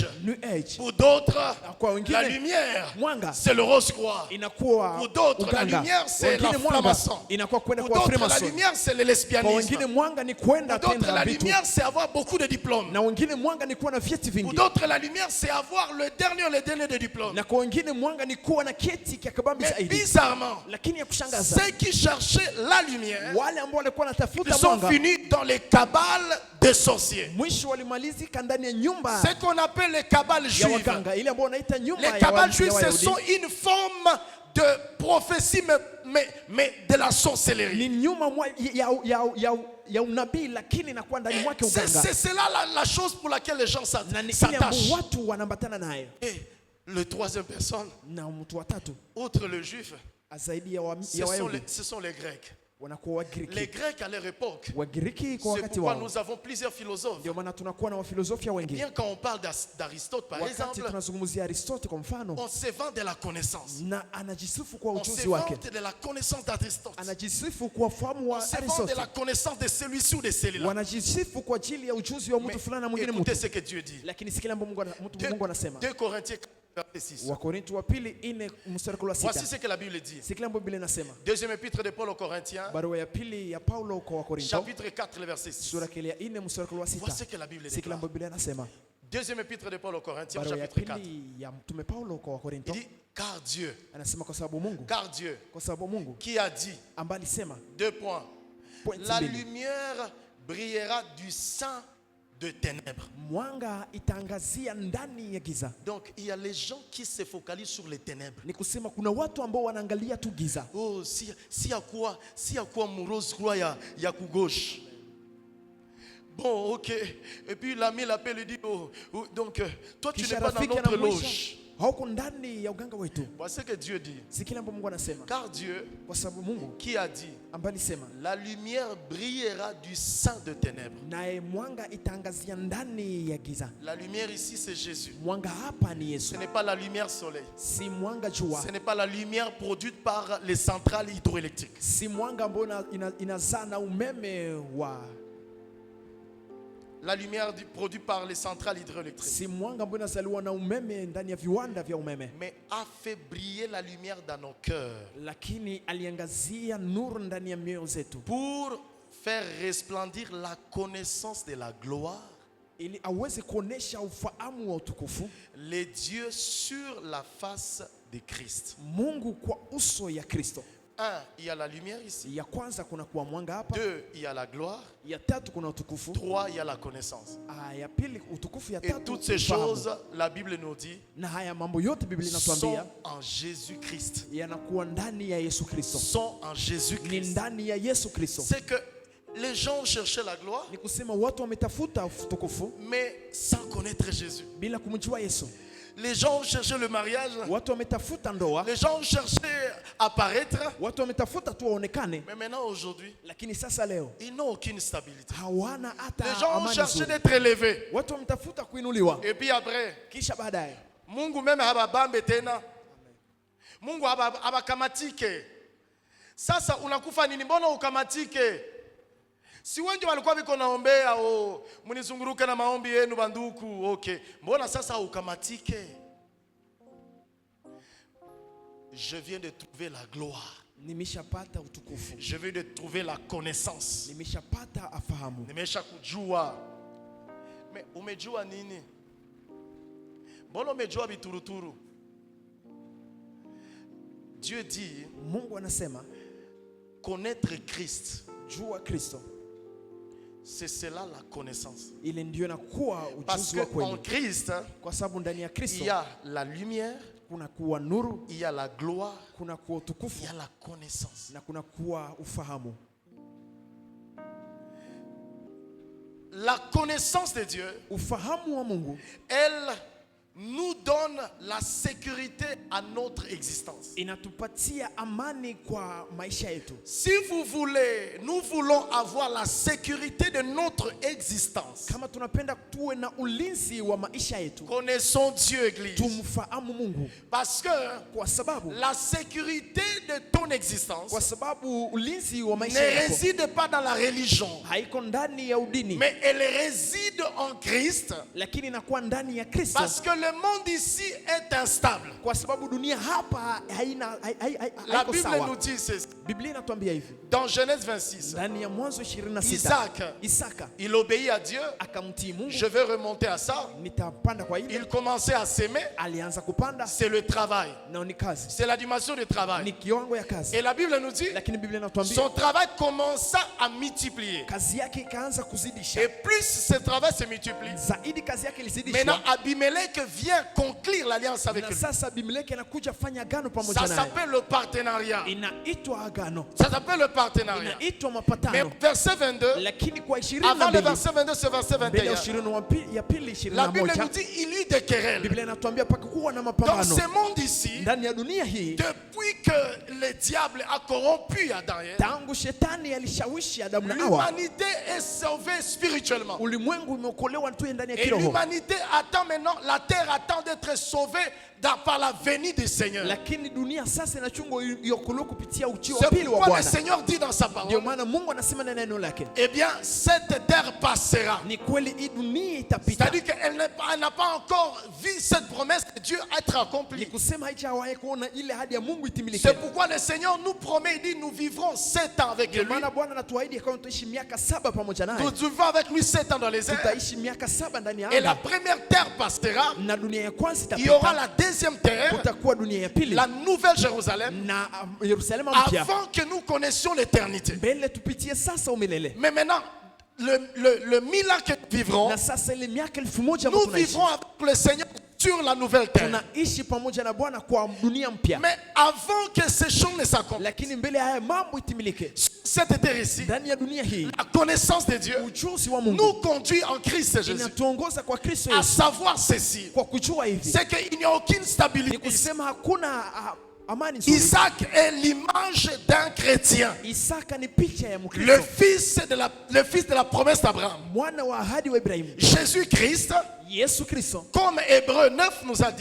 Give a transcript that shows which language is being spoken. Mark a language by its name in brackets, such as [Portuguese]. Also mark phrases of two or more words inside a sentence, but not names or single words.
[French] New Age. Pour d'autres, [Swahili] Kwa wengine, [French] la lumière, [Swahili] mwanga [French] c'est le rose-croix. [Swahili] inakuwa [French] Pour d'autres, la [Swahili] uganga. [French] lumière, c'est la [Swahili] Wengine mwanga [French] franc-maçon. [Swahili] inakuwa kwenda [French] Pour [Swahili] kwa [French] d'autres, la [Swahili] Freemason. [French] lumière, c'est le [Swahili] Kwa [French] lesbianisme. [Swahili] wengine mwanga ni kwenda [French] Pour d'autres, [Swahili] tenda [French] la [Swahili] vitu. [French] lumière, c'est avoir beaucoup de diplômes. [Swahili] Na wengine mwanga ni kuwa na vyeti [French] Pour [Swahili] vingi. [French] d'autres, la lumière, c'est avoir le dernier des diplômes. [Swahili] Na kwa wengine mwanga ni kuwa na keti kia kabambi [French] Mais [Swahili] zaidi. [French] bizarrement, [Swahili] Lakini ya kushangaza, [French] ceux qui cherchaient la lumière, [Swahili] wale ambao walikuwa [French] ils [Swahili] wanatafuta [French] sont [Swahili] mwanga [French] finis dans les cabales des sorciers. [Swahili] mwisho walimalizika ndani ya nyumba [French] Ce qu'on appelle les cabales [Swahili] ya [French] juives. [Swahili] waganga, ile ambao wanaita nyumba [French] Les [Swahili] ya [French] cabales juives, ce [Swahili] Wayahudi. [French] sont une forme de prophétie, mais de la sorcellerie. [Swahili] Ni nyuma ya unabii, lakini inakuwa ndani mwake uganga. [French] C'est là la chose pour laquelle les gens [Swahili] Na ni ile ambao [French] s'attachent. [Swahili] watu wanaambatana nayo. [French] Et le troisième personne, [Swahili] Na mtu wa tatu [French] outre le juif, [Swahili] zaidi ya [French] ce [Swahili] Wayahudi [French] sont les Grecs. [Swahili] wanakuwa [French] Les [Swahili] Wagiriki. [French] Grecs à leur époque, [Swahili] Wagiriki kwa [French] c'est [Swahili] wakati [French] pourquoi [Swahili] wao, [French] nous avons plusieurs philosophes. [Swahili] ndio maana tunakuwa na wafilosofia wengi. [French] Bien quand on parle d'Aristote, par [Swahili] Wakati [French] exemple, [Swahili] tunazungumzia Aristote kwa mfano, [French] on se vante de la connaissance. [Swahili] na anajisifu kwa [French] On se [Swahili] ujuzi wake, [French] vante de la connaissance d'Aristote. [Swahili] anajisifu kwa fahamu [French] On [Swahili] wa [French] se vante de [Swahili] Aristote, [French] la connaissance de celui-ci ou de celui-là. [Swahili] wanajisifu kwa ajili ya ujuzi wa [French] Mais [Swahili] mtu fulani na mwingine [French] écoutez [Swahili] mtu. [French] ce que Dieu dit. [Swahili] Lakini sikila Mungu anasema [French] 2 Corinthiens 4, 6. [Swahili] Wakorintho wa pili 4 mstari wa [French] Voici [Swahili] 6. [French] ce que la Bible dit. [Swahili] Sikila Biblia inasema, [French] Deuxième épître de Paul aux Corinthiens, [Swahili] barua ya pili ya Paulo kwa Wakorintho [French] chapitre 4, le verset 6. [Swahili] sura ya 4 mstari wa [French] Voici ce [Swahili] 6. [French] que la Bible [Swahili] Sikila [French] déclare. [Swahili] Biblia inasema, [French] Deuxième épître de Paul aux Corinthiens, [Swahili] barua ya [French] chapitre 4. [Swahili] pili ya mtume Paulo kwa [French] Il [Swahili] Wakorintho [French] dit, car Dieu, [Swahili] anasema kwa sababu Mungu, [French] qui a dit, [Swahili] ambaye alisema [French] 2 points, [Swahili] point [French] la [Swahili] mbili, [French] lumière brillera du sein de ténèbres. [Swahili] mwanga itaangazia ndani ya giza. [French] Donc il y a les gens qui se focalisent sur les ténèbres. [Swahili] Ni kusema kuna watu ambao wanaangalia tu giza. [French] Oh, si à quoi mouros croit il y a coup gauche. Bon, ok. Et puis l'ami l'appelle et dit, donc toi tu n'es [Swahili] Kisha [French] pas dans [Swahili] rafiki [French] notre [Swahili] anamwisha, [French] loge. [Swahili] hauko ndani ya uganga wetu. [French] Voici ce que Dieu dit. [Swahili] Sikila Mungu anasema, [French] Car Dieu, [Swahili] kwa sababu Mungu [French] qui a dit, [Swahili] ambaye alisema [French] la lumière brillera du sein de ténèbres. [Swahili] naye mwanga itaangazia ndani ya giza. [French] La lumière ici, c'est Jésus. [Swahili] Mwanga hapa ni Yesu, [French] Ce n'est pas la lumière soleil. [Swahili] si mwanga jua, [French] Ce n'est pas la lumière produite par les centrales hydroélectriques. [Swahili] si mwanga ambao inazaa na umeme wa, [French] La lumière produite par les centrales hydroélectriques. [Swahili] si mwanga ambao inazaliwa na umeme ndani ya viwanda vya umeme, [French] Mais a fait briller la lumière dans nos cœurs [Swahili] lakini aliangazia nuru ndani ya mioyo zetu [French] pour faire resplendir la connaissance de la gloire, [Swahili] ili aweze kuonesha ufahamu wa utukufu [French] les dieux sur la face de Christ. [Swahili] Mungu kwa uso ya Kristo. [French] 1, il y a la lumière ici. [Swahili] Ya kwanza kuna kuwa mwanga hapa. [French] 2, il y a la gloire. [Swahili] Ya tatu kuna utukufu. [French] 3, il y a la connaissance. [Swahili] Ya pili utukufu, ya [French] Et [Swahili] tatu [French] toutes ces [Swahili] ufahamu. [French] choses, la Bible nous dit, [Swahili] Na haya mambo yote Biblia [French] sont [Swahili] inatuambia [French] en Jésus-Christ. [Swahili] yanakuwa ndani ya Yesu Kristo. [French] Sont en [Swahili] Ni [French] Jésus-Christ. [Swahili] ndani ya Yesu Kristo. [French] C'est que les gens cherchaient la gloire, [Swahili] Ni kusema watu wametafuta utukufu [French] mais sans connaître Jésus. [Swahili] bila kumjua Yesu. [French] Les gens ont cherché le mariage. [Swahili] Watu wametafuta ndoa, [French] Les gens ont cherché à paraître. [Swahili] watu wametafuta tu waonekane, [French] Mais maintenant, aujourd'hui, [Swahili] lakini sasa leo [French] ils n'ont aucune stabilité. [Swahili] hawana hata [French] Les gens ont [Swahili] amani [French] cherché [Swahili] nzuri. [French] d'être élevés. [Swahili] Watu wametafuta kuinuliwa, [French] Et puis après, [Swahili] kisha baadaye Mungu meme hababambe tena. Mungu habakamatike. Sasa unakufa nini? Mbona ukamatike? Si wengi walikuwa biko naombea, oh, munizunguruke na maombi yenu banduku. Okay. Mbona sasa ukamatike? [French] Je viens de trouver la gloire. [Swahili] nimeshapata utukufu, [French] Je viens de trouver la connaissance. [Swahili] nimeshapata afahamu. Nimesha kujua. Mais umejua nini? Mbona umejua bituruturu? [French] Dieu dit, [Swahili] Mungu anasema [French] connaître Christ, [Swahili] jua Kristo, [French] c'est cela la connaissance. [Swahili] ile ndio inakuwa [French] Parce [Swahili] ujuzi wa [French] qu'en [Swahili] kweli, [French] Christ, [Swahili] kwa sababu ndani ya [French] il [Swahili] Kristo [French] y a la lumière, [Swahili] kuna kuwa nuru, [French] il y a la gloire, [Swahili] kuna kuwa [French] il [Swahili] utukufu [French] y a la connaissance. [Swahili] na kuna kuwa ufahamu. [French] La connaissance de Dieu, [Swahili] Ufahamu wa Mungu [French] elle nous donne la sécurité à notre existence. [Swahili] inatupatia amani kwa maisha yetu. [French] Si vous voulez, nous voulons avoir la sécurité de notre existence. [Swahili] Kama tunapenda tuwe na ulinzi wa maisha yetu, [French] Connaissons Dieu, Église. [Swahili] tumfahamu Mungu, [French] Parce que [Swahili] kwa sababu [French] la sécurité de ton existence [Swahili] kwa sababu ulinzi wa [French] ne [Swahili] maisha yako [French] réside pas dans la religion, [Swahili] haiko ndani ya udini, [French] mais elle réside en Christ. [Swahili] lakini inakuwa ndani ya Kristo, [French] Parce que le monde ici est instable. [Swahili] kwa sababu dunia hapa [French] La [Swahili] haiko [French] Bible nous [Swahili] sawa. [French] dit ceci. [Swahili] Biblia inatuambia hivi [French] Dans Genèse 26, [Swahili] ndani ya Mwanzo 26, Isaka [French] il obéit à Dieu. [Swahili] akamtii Mungu. [French] Je vais remonter à ça. [Swahili] Nitapanda kwa ile, [French] Il commençait à s'aimer. [Swahili] alianza kupanda, [French] C'est le travail. [Swahili] na ni kazi, [French] C'est la dimension du travail. [Swahili] ni kiwango ya kazi, [French] Et la Bible nous dit, [Swahili] lakini Biblia inatuambia [French] son travail commença à multiplier. [Swahili] kazi yake ikaanza kuzidisha [French] Et plus ce travail se multiplie, [Swahili] zaidi, kazi yake [French] maintenant [Swahili] ilizidishwa. [French] Abimelech vient conclure l'alliance avec [Swahili] Na [French] lui. [Swahili] sasa Abimeleki anakuja fanya agano [French] Ça [Swahili] pamoja naye, [French] s'appelle le partenariat. [Swahili] inaitwa agano, [French] Ça s'appelle le partenariat. [Swahili] inaitwa [French] Mais [Swahili] mapatano. [French] verset 22, [Swahili] Lakini kwa [French] avant le [Swahili] 22 [French] verset 22, c'est verset [Swahili] mbele ya [French] 21. [Swahili] ya pili [French] La Bible [Swahili] 21, [French] nous dit il y eut des querelles. [Swahili] Biblia inatuambia pakuwa na [French] Dans [Swahili] mapambano [French] ce monde ici, [Swahili] ndani ya dunia hii. [French] depuis que le diable a corrompu Adam et Ève, [Swahili] Tangu shetani alishawishi Adamu na Hawa, [French] l'humanité est sauvée spirituellement. [Swahili] ulimwengu umeokolewa tu ndani ya [French] Et [Swahili] kiroho, [French] l'humanité attend maintenant, la terre attend d'être sauvée par la venue du Seigneur. [Swahili] lakini dunia sasa inachungwa iokolewe kupitia ujio wa [French] C'est [Swahili] pili wa [French] pourquoi le [Swahili] Bwana. [French] Seigneur dit dans sa [Swahili] Ndio [French] parole, [Swahili] maana Mungu anasema na neno lake, [French] eh bien, cette terre passera. [Swahili] ni kweli hii dunia itapita. [French] C'est-à-dire qu'elle n'a pas encore vu cette promesse de Dieu être [Swahili] Ni [French] accomplie. [Swahili] kusema haijawahi kuona ile ahadi ya Mungu itimilike. [French] C'est pourquoi le Seigneur nous promet, il dit, nous vivrons 7 ans avec [Swahili] Ndio [French] lui. [Swahili] maana Bwana anatuahidi kama tutaishi miaka 7 pamoja naye, [French] Nous vivons avec lui 7 ans dans les airs. [Swahili] tutaishi miaka 7 ndani ya [French] Et la [Swahili] anga, [French] première terre passera. [Swahili] na dunia ya kwanza [French] Il y aura [Swahili] itapita, [French] la deuxième terre, [Swahili] kutakuwa dunia ya pili [French] la nouvelle Jérusalem, [Swahili] na Yerusalemu mpya, [French] avant que nous connaissions l'éternité. [Swahili] mbele tupitie sasa umilele. [French] Mais maintenant, le 1000 ans que nous vivrons, [Swahili] Na sasa ile miaka 1000 ambayo [French] nous [Swahili] tunaishi, [French] vivrons avec le Seigneur sur la nouvelle terre. [Swahili] tunaishi pamoja na Bwana kwa dunia mpya, [French] Mais avant que ces choses ne s'accomplissent, [Swahili] lakini mbele ya haya mambo itimilike, [French] cette terre ici, [Swahili] ndani ya dunia hii [French] la connaissance de Dieu [Swahili] ujuzi wa Mungu [French] nous conduit en Christ Jésus [Swahili] inatuongoza kwa Kristo [French] à [Swahili] Yesu, [French] savoir ceci, [Swahili] kwa kujua hivi [French] c'est qu'il n'y a aucune [Swahili] ni [French] stabilité ici. [Swahili] kusema hakuna amani nzuri. [French] Isaac est l'image d'un chrétien, [Swahili] Isaka ni picha ya [French] le [Swahili] Mkristo, [French] fils de la promesse d'Abraham. [Swahili] mwana wa ahadi wa Ibrahimu. [French] Jésus-Christ, [Swahili] Yesu Kristo, [French] comme Hébreu 9 nous a dit,